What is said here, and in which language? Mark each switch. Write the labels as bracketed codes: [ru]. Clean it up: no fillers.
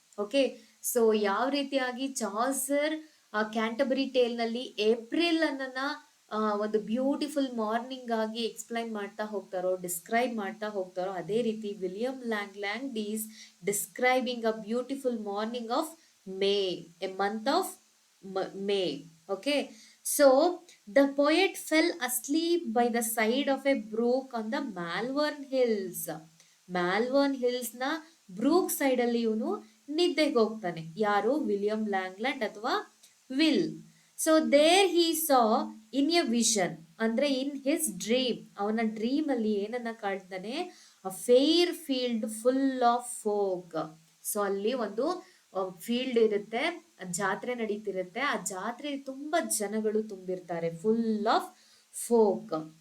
[kn] Okay, so ಯಾವ ರೀತಿಯಾಗಿ Chaucer ಕ್ಯಾಂಟಬರಿ tail ನಲ್ಲಿ ಏಪ್ರಿಲ್ ಅನ್ನನ ಒಂದು ಬ್ಯೂಟಿಫುಲ್ ಮಾರ್ನಿಂಗ್ ಆಗಿ ಎಕ್ಸ್ಪ್ಲೈನ್ ಮಾಡ್ತಾ ಹೋಗ್ತಾರೋ, ಡಿಸ್ಕ್ರೈಬ್ ಮಾಡ್ತಾ ಹೋಗ್ತಾರೋ, ಅದೇ ರೀತಿ William ಲ್ಯಾಂಗ್ಲ್ಯಾಂಡ್ [en] is describing a beautiful morning of May, [kn] A month of May. [en] Okay, so the poet fell asleep by the side of a brook on the Malvern Hills. [kn] ಮ್ಯಾಲ್ವರ್ನ್ hills ನ Brooke side ಅಲ್ಲಿ ಇವನು ನಿದ್ದೆಗೆ ಹೋಗ್ತಾನೆ. ಯಾರು? [en] William Langland ಅಥವಾ Will. So there he saw in a vision, [kn] ಅಂದ್ರೆ [en] in his dream, [kn] ಅವನ dream ಅಲ್ಲಿ ಏನನ್ನ ಕಾಣ್ತಾನೆ? [en] A fair field full of folk. [kn] So ಅಲ್ಲಿ ಒಂದು ಫೀಲ್ಡ್ ಇರುತ್ತೆ, ಜಾತ್ರೆ ನಡೀತಿರುತ್ತೆ, ಆ ಜಾತ್ರೆ ತುಂಬಾ ಜನಗಳು ತುಂಬಿರ್ತಾರೆ, ಫುಲ್ ಆಫ್ ಫೋಕ್.